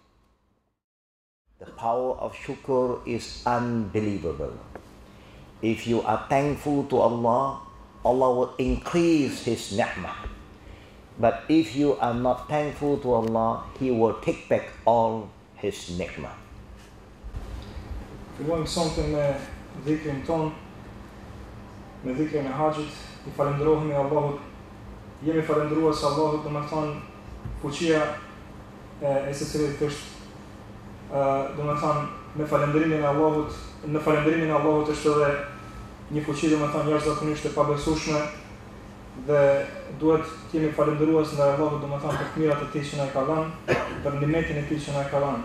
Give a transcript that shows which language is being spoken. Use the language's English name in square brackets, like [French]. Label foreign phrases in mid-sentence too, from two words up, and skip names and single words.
[English] The power of shukr is unbelievable. If you are thankful to Allah, Allah will increase His ni'mah. But if you are not thankful to Allah, He will take back all His ni'mah. [Albanian] Fillojmë sonte me dhikrin ton, me dhikrin e haxhit, I falenderohemi Allahut. Jemi falendërues Allahut, domethënë fuqia e secilit është domethënë me falenderimin e Allahut, në falenderimin e Allahut është edhe një fuqi domethënë jashtëzakonisht e pabesueshme dhe duhet të jemi falendërues ndaj Allahut domethënë për të mirat e Tij që na ka dhënë, për nimetin e Tij që na ka dhënë.